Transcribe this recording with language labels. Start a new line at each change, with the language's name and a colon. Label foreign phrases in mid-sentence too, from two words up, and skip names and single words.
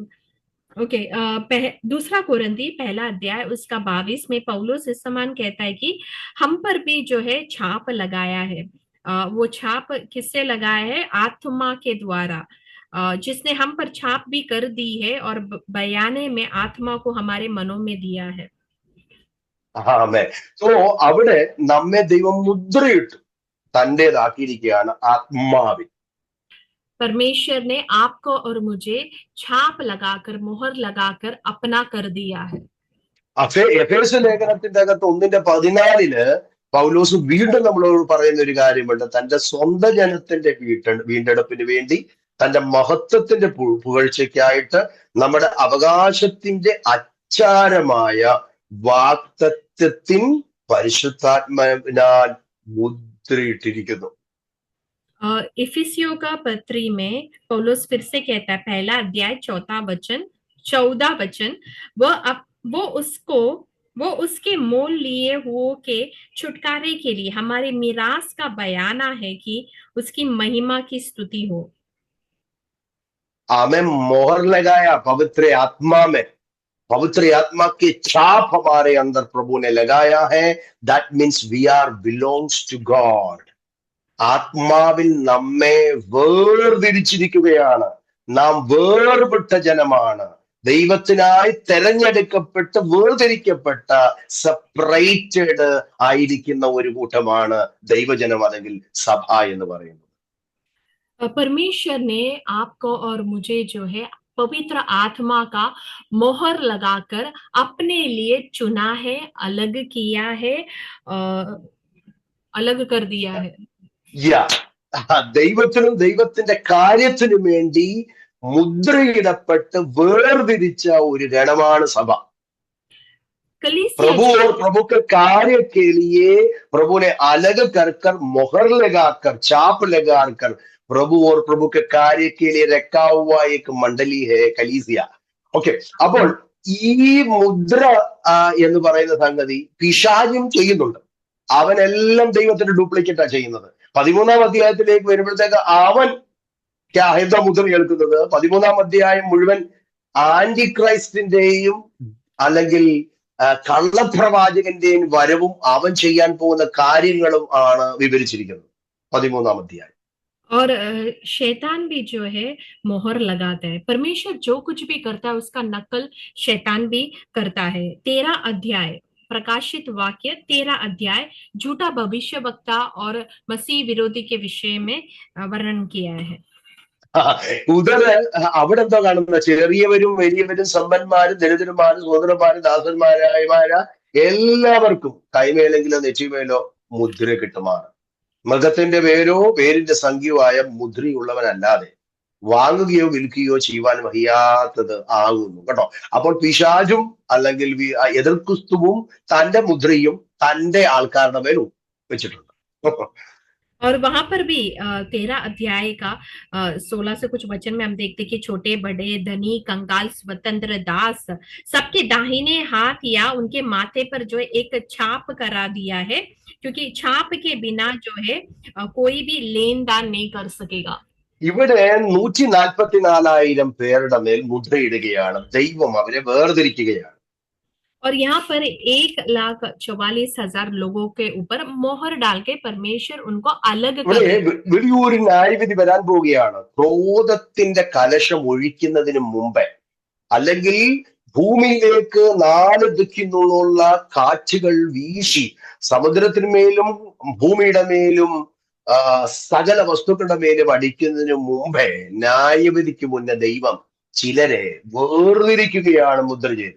Hindi: ओके, दूसरा कोरिन्थी 1 अध्याय उसका 22 में पौलुस इस समान कहता है कि हम पर भी जो है छाप लगाया है. वो छाप किससे लगाया है? आत्मा के द्वारा, जिसने हम पर छाप भी कर दी है और बयाने में आत्मा को हमारे मनों में दिया है.
Malayalam: സോ അവിടെ നമ്മെ ദൈവം മുദ്രയിട്ടു തന്റേതാക്കിയിരിക്കുകയാണ് ആത്മാവിൽ.
Hindi: परमेश्वर ने आपको और मुझे छाप लगाकर, मोहर लगाकर अपना कर दिया है.
Malayalam: എഫേസ്യ ലേഖനത്തിന്റെ അകത്ത് 1:14 പൗലോസ് വീണ്ടും നമ്മളോട് പറയുന്ന ഒരു കാര്യമുണ്ട്. തന്റെ സ്വന്തം ജനത്തിന്റെ വീണ്ടെടുപ്പിന് വേണ്ടി, തന്റെ മഹത്വത്തിന്റെ പുകഴ്ചയ്ക്കായിട്ട് നമ്മുടെ അവകാശത്തിന്റെ അച്ചാരമായ വാഗ്ദത്തത്തിൻ പരിശുദ്ധാത്മാവിനാൽ മുദ്രയിട്ടിരിക്കുന്നു.
Hindi: इफिसियों का पत्री में पौलुस फिर से कहता है, 1 अध्याय 14 वचन, वो उसके मोल लिए हुओं के छुटकारे के लिए हमारे मिरास का बयाना है कि उसकी महिमा की स्तुति हो. हमें मोहर लगाया पवित्र आत्मा में, पवित्र आत्मा की छाप हमारे अंदर प्रभु ने लगाया है.
English: that means we are belongs to God.
Malayalam: ആത്മാവിൽ നമ്മെ വേർതിരിച്ചിരിക്കുകയാണ്. നാം വേർപെട്ട ജനമാണ്, ദൈവത്തിനായി തെരഞ്ഞെടുക്കപ്പെട്ട് വേർതിരിക്കപ്പെട്ട സെപ്പറേറ്റഡ് ആയിരിക്കുന്ന ഒരു കൂട്ടമാണ് ദൈവജനം അല്ലെങ്കിൽ സഭ എന്ന് പറയുന്നത്.
Hindi: परमेश्वर ने आपको और मुझे जो है पवित्र आत्मा का मोहर लगाकर अपने लिए चुना है, अलग किया है, अलग कर दिया है.
Malayalam: ദൈവത്തിനും ദൈവത്തിന്റെ കാര്യത്തിനും വേണ്ടി മുദ്രയിടപ്പെട്ട് വേർതിരിച്ച ഒരു ഗണമാണ് സഭ.
Hindi: प्रभु और प्रभु के कार्य के लिए प्रभु ने अलग कर कर मोहर लगाकर छाप लगाकर प्रभु और प्रभु के कार्य के लिए रखा हुआ एक मंडली है कलीसिया.
Malayalam: ഓക്കെ, അപ്പോൾ ഈ മുദ്ര എന്ന് പറയുന്ന സംഗതി പിശാചും ചെയ്യുന്നുണ്ട്. അവനെല്ലാം ദൈവത്തിന്റെ ഡ്യൂപ്ലിക്കേറ്റാ ചെയ്യുന്നത്. 13-ാം അധ്യായത്തിലേക്ക് വരുമ്പോഴത്തേക്ക് അവൻ എന്താ മുദ്ര കേൾക്കുന്നത്? 13-ാം അധ്യായം മുഴുവൻ ആന്റി ക്രൈസ്റ്റിന്റെയും അല്ലെങ്കിൽ കള്ളപ്രവാചകന്റെയും വരവും അവൻ ചെയ്യാൻ പോകുന്ന കാര്യങ്ങളും ആണ് വിവരിച്ചിരിക്കുന്നത് 13-ാം അധ്യായം.
Hindi: और शैतान भी जो है मोहर लगाता है. परमेश्वर जो कुछ भी करता है उसका नकल शैतान भी करता है. 13 अध्याय प्रकाशित वाक्य 13 अध्याय झूठा भविष्य वक्ता और मसीह विरोधी के विषय में वर्णन किया है।
Malayalam: ഉദര് അവിടെ എന്തോ കാണുന്ന ചെറിയവരും വലിയവരും സമ്പന്മാരും ദരിദ്രന്മാരും സ്വതന്ത്രന്മാരും ദാസന്മാരായമാര എല്ലാവർക്കും കൈമേലെങ്കിലോ നെറ്റിമേലോ മുദ്ര കിട്ടുമാണ്. മൃഗത്തിന്റെ പേരോ പേരിന്റെ സംഖ്യയോ ആയ മുദ്രയുള്ളവനല്ലാതെ വാങ്ങുകയോ വിൽക്കുകയോ ചെയ്യുവാൻ വയ്യാത്തത് ആകുന്നു കേട്ടോ. അപ്പോൾ പിശാചും അല്ലെങ്കിൽ എതിർ ക്രിസ്തുവും തന്റെ മുദ്രയും തന്റെ ആൾക്കാരുടെ മേൽ വെച്ചിട്ടുണ്ട്.
Hindi: और वहां पर भी 13 अध्याय का 16 से कुछ वचन में हम देखते कि छोटे बड़े धनी कंगाल स्वतंत्र दास सबके दाहिने हाथ या उनके माथे पर जो है एक छाप करा दिया है, क्योंकि छाप के बिना जो है कोई भी लेन देन नहीं कर सकेगा।
Malayalam: ഇവിടെ 144,000 പേരുടെ മേൽ മുദ്രയിടുകയാണ്. ദൈവം അവരെ വേർതിരിക്കുകയാണ്.
Hindi: और यहाँ पर 1,44,000 लोगों के ऊपर मोहर डाल के परमेश्वर उनको अलग
Malayalam: ഇവിടെ
Hindi: कर
Malayalam: വലിയൊരു ന്യായവിധി വരാൻ പോവുകയാണ്. ക്രോധത്തിന്റെ കലശം ഒഴിക്കുന്നതിന് മുമ്പേ, അല്ലെങ്കിൽ ഭൂമിയിലേക്ക് 4 ദിക്കിനുള്ള കാറ്റുകൾ വീശി സമുദ്രത്തിന്മേലും ഭൂമിയുടെ മേലും സകല വസ്തുക്കളുടെ മേലും അടിക്കുന്നതിന് മുമ്പേ ന്യായവിധിക്ക് മുന്നേ ദൈവം ചിലരെ വേർതിരിക്കുകയാണ് മുദ്ര ചെയ്ത്.